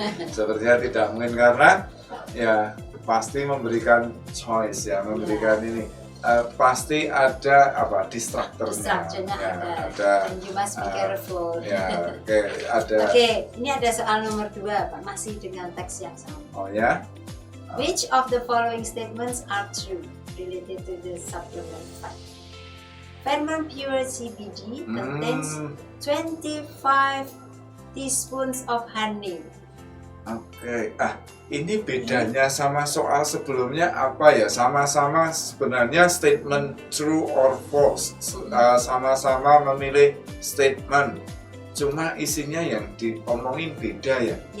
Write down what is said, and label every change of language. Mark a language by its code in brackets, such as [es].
[id] Sepertinya tidak mungkin karena ya pasti memberikan choice ya, memberikan ini. Pasti ada distractornya. Ada. [en] And you must be careful. [id] Ya, ada. Oke, ini ada soal nomor 2 Pak, masih dengan teks yang sama. Oh ya. [en] Which of the following statements are true related to the supplement fact? Fairmont Pure CBD contains 25 teaspoons of honey. [id] Oke, ini bedanya sama soal sebelumnya apa ya? Sama-sama sebenarnya statement [en] true or false. [id] Sama-sama memilih statement. Cuma isinya yang diomongin beda ya.